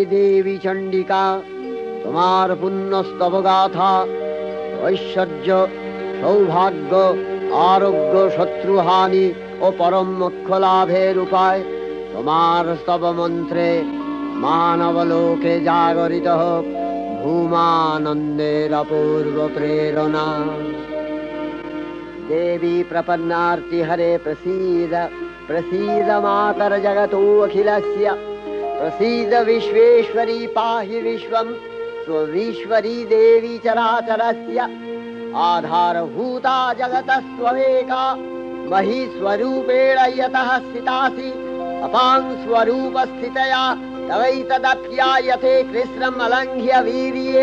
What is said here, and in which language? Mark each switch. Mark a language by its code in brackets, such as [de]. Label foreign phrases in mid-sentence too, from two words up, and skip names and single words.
[bn] দেবী চণ্ডিকা, তোমার পুণ্যস্তব গাথা, ঐশ্বর্য, সৌভাগ্য, আরোগ্য, শত্রুহানি ও পরম মোক্ষ লাভের উপায় তোমার স্তব মন্ত্রে মানবলোকে জাগরিত হোক ভূমানন্দের অপূর্ব প্রেরণা। [sa] देवी प्रपन्नार्ति हरे प्रसीद, प्रसीद मातर जगतोऽखिलस्य, प्रसीद विश्वेश्वरी पाहि विश्वं स्वमीश्वरी देवी चराचरस्य। आधारभूता जगतस्त्वमेका महीस्वरूपेण यतः स्थितासि, अपां स्वरूपस्थितया तवैतदप्यायते कृष्णम् अलङ्घ्य वीर्ये।